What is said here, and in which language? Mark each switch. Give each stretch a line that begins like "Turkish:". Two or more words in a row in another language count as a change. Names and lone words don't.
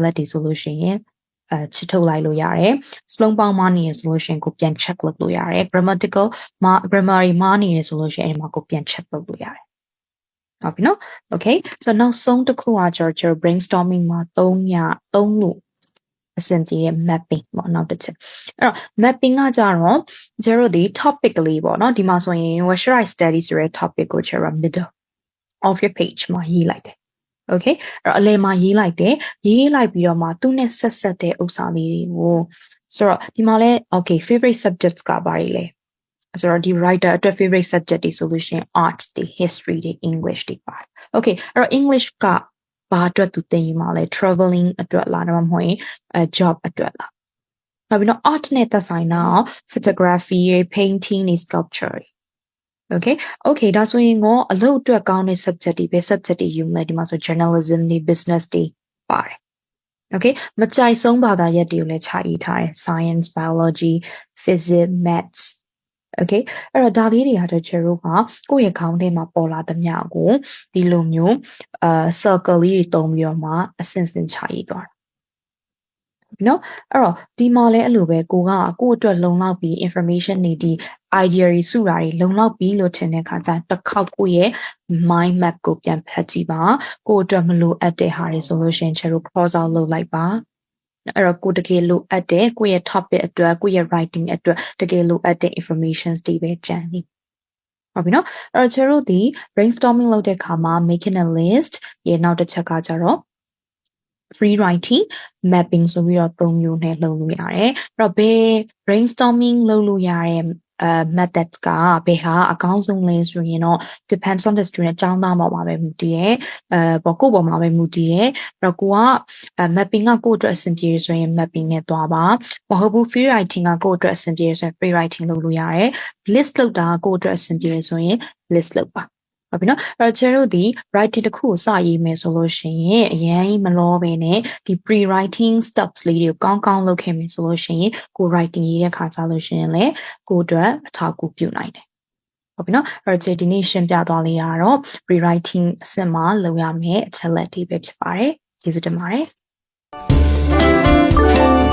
Burmese: လက်တွေဆိုလို့ရှိရင်ချစ်ထုတ်လိုက်လို့ရတယ်စလုံးပေါင်းမှားနေရဆိုလို့ရှိရင်ကိုပြန် check လုပ်လို့ရတယ် grammar တွေမှားနေရဆိုလို့ရှိရင်အဲ့မှာကိုပြန် check လုပ်လို့ရတယ်ဟုတ်ပြီနော်
English: okay so
Burmese: နောက် ဆုံးတစ်ခုကကျွန်တော် brainstorming မှာသုံးလို့အဆင်ပြေတဲ့ mapping ပေါ့နောက်တစ်ချက်အဲ့တော့ mapping ကကြတော့ကျွန်တော်ဒီ topic ကလေးပေါ့နော်ဒီမှာ ဆိုရင်
English: what should I study
Burmese: ဆိုတဲ့ topic ကိုကျွန်တော်
English: middle of your page
Burmese: မှာရေးလိုက်တယ် okay အဲ့တော့အလယ်မှာ ရေးလိုက်တယ်ရေးလိုက်ပြီးတော့မှသူနဲ့ဆက်တဲ့ဥစ္စာလေးတွေကိုဆိုတော့ဒီမှာလဲ okay
English: favorite subjects
Burmese: ကဘာတွေလဲဆိုတော့ဒီ writer အတွက်
English: favorite subject
Burmese: တွေဆိုလို့ရှိရင် art တွေ history တွေ English တွေပါ okay အဲ့တော့ English ကဘာအတွက်သူသင်ယူမှာလဲ traveling အတွက်လားဒါမှမဟုတ်ရင်job အတွက်လားနောက်ပြီးတော့ art နဲ့သက်ဆိုင်တာ photography တွေ painting တွေ sculpture တွေ okay ဒါဆိုရင်အလုပ်အတွက်ကောင်းတဲ့ subject တွေပဲ subject တွေယူမယ်ဒီမှာဆို journalism တွေ business တွေပါတယ် okay မကြိုက်ဆုံးဘာသာရပ်တွေကိုလည်းခြာရေးထားတယ်
English: science biology physics maths okay
Burmese: အဲ့တော့ဒါလေးတွေကတော့ကျွန်တော်တို့ကကိုယ့်ရဲ့ခေါင်းထဲမှာပေါ်လာသမျှကိုဒီလိုမျိုးcircle လေးတွေတုံးပြီးတော့မှအစင်ခြာရေးသွားတာနော်အဲ့တော့ဒီမှာလည်းအဲ့လိုပဲကိုယ့်အတွက်လုံလောက် ပြီး information တွေဒီ idea တွေစုတာတွေလုံလောက်ပြီးလို့ထင်တဲ့အခါကျတစ်ခေါက်ကိုယ့်ရဲ့
English: mind map
Burmese: ကိုပြန်ဖတ်ကြည့်ပါကိုယ့်အတွက်မလိုအပ်တဲ့ဟာတွေဆိုလို့ရှိရင်ကျွန်တော်
English: cross out
Burmese: လုပ်လိုက်ပါအဲ့တော့ကိုတကယ်လိုအပ်တဲ့ကိုယ့်ရဲ့ topic အတွက်ကိုယ့်ရဲ့ writing အတွက်တကယ် လိုအပ်တဲ့ informations တွေပဲကြံနေဟုတ်ပြီနော်အဲ့တော့ကျွန်တော်တို့ဒီ brainstorming လုပ်တဲ့အခါမှာ
English: making a list
Burmese: ရဲ့နောက်တစ်ချက်ကကြတော့
English: free writing mapping
Burmese: ဆိုပြီးတော့၃မျိုးနဲ့လုပ်လို့ရတယ်အဲ့တော့ဘယ် brainstorming လုပ်လို့ ရတဲ့methods ကဘယ်ဟာအကောင်းဆုံးလဲဆိုရင်တော့
English: depends on the student
Burmese: အကြောင်းသားပေါ်မှာပဲမူတည်တယ်ကိုယ့်ပေါ်မှာပဲမူတည်တယ်အဲ့တော့ကိုက mapping ကကိုယ့်အတွက်အဆင်ပြေဆိုရင် mapping နဲ့သွားပါမဟုတ်ဘူး
English: free writing
Burmese: ကကိုယ့်အတွက်အဆင်ပြေဆိုရင်
English: free writing
Burmese: လုပ်လို့ရတယ် list လုပ်တာကိုယ့်အတွက်အဆင်ပြေဆိုရင် list လုပ်ပါဟုတ်ပြီနော်အဲ့တော့ကျွန်တော်တို့ဒီ writing တစ်ခုကိုစရေးမယ်ဆိုလို့ရှိရင်အရင်မလောပဲနဲ့ဒီ
English: pre writing steps
Burmese: လေးတွေကိုကောင်းလုပ်ခဲ့မယ်ဆိုလို့ရှိရင်ကို writing ရေးတဲ့ခါကြလို့ရှိရင်လည်းကိုအတွက်အထောက်အကူပြုနိုင်တယ်ဟုတ်ပြီနော်အဲ့တော့ဒီနေ့ရှင်းပြသွားလေးရတော့
English: pre writing
Burmese: အဆင့်မှာလုပ်ရမယ့်အချက်လက်တွေပဲဖြစ်ပါတယ်ကျေးဇူးတင်ပါတယ်